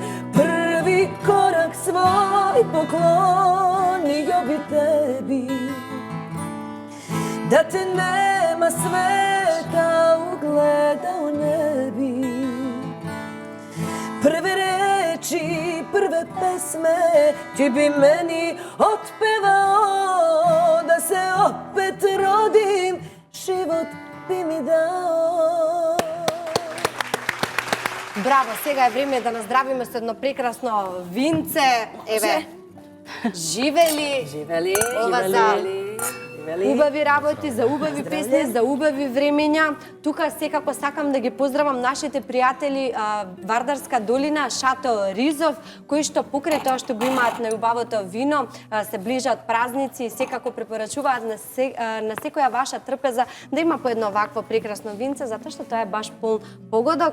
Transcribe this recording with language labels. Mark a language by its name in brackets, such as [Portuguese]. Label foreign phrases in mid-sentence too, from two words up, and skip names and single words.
[Serbian] Prvi korak svoj poklonio bi tebi, da te nema sveta ugledao ne bi. Prve reči, prve pesme ti bi meni otpevao. Da se opet rodim, život bi mi dao. [Macedonian] Браво, сега е време да наздравиме со едно прекрасно винце. Еве, живели. Ова за убави работи, за убави песни, за убави времења. Тука секако сакам да ги поздравам нашите пријатели Вардарска долина, Шато Ризов, кои што покрај тоа што го имаат најубавото вино, се ближат празници и секако препорачуваат на секоја ваша трпеза да има по едно вакво прекрасно винце, затоа што тоа е баш полн погодок.